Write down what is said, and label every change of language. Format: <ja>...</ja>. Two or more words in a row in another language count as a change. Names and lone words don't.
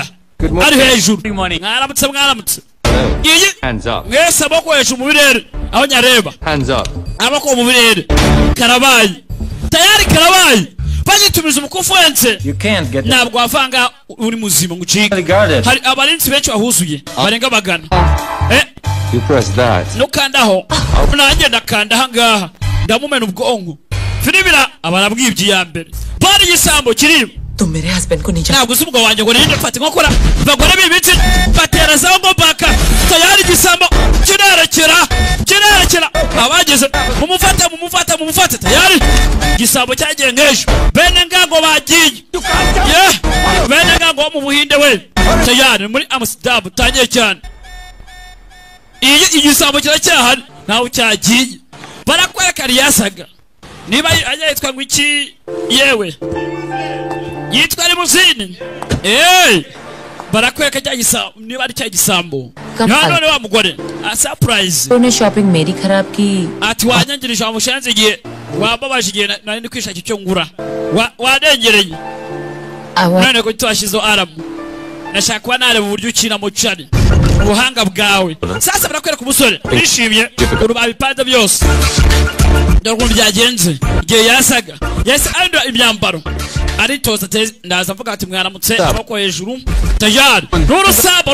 <rw>ari hejuru mwaramutse iyi mwese amaboko hejuru mu birere aho nyareba amaboko mu birere karabaye tayari karabaye bagitumiza umukufu wense ntabwo wavanga uri muzima ngo ucike hari abarinzi benshi bahuzuye barenga bagana nukandaho nanjye ndakanda ahangaha ndamumena ubwonko filibira abarabwibye ya mbere bari igisambo kirimo</rw> <hi>तुम मेरे हस्बैंड को नीचे</hi> <rw>ntabwo umugabo wanjye ngo ninde fata nkokora bagore bibitse baterazaho ngo baka tayari gisambo kirerekera abageze mumufata tayari gisambo cyagiye ngejo bene ngango bagiye bene ngango mu Buhinde we tayari muri Amsterdam tangiye cyane iyi gisambo kiracyahari nawe cyagiye barakwereka yasaga niba yitwa ngo iki yewe yitwa limuzini barakwereka cya gisambo niba ari cya gisambo none wa mugore</rw> <en>a surprise</en> <hi>तूने शॉपिंग मेरी खराब की</hi> <rw>ati wanyangirije amushanze igihe wababaje igihe nari ndi kwishaka icyo ngura wadengereye none ko twashizo aramu nashaka kuba nareba uburyo ukina mu cari ubuhanga bwawe sasa barakwereka umusore nishimye urubabipanda byose ndorwo byagenze igihe yasaga arindura imyambaro aritoza ndaza mvuga ati mwaramutse amaboko hejuru tayari n'urusamba</rw>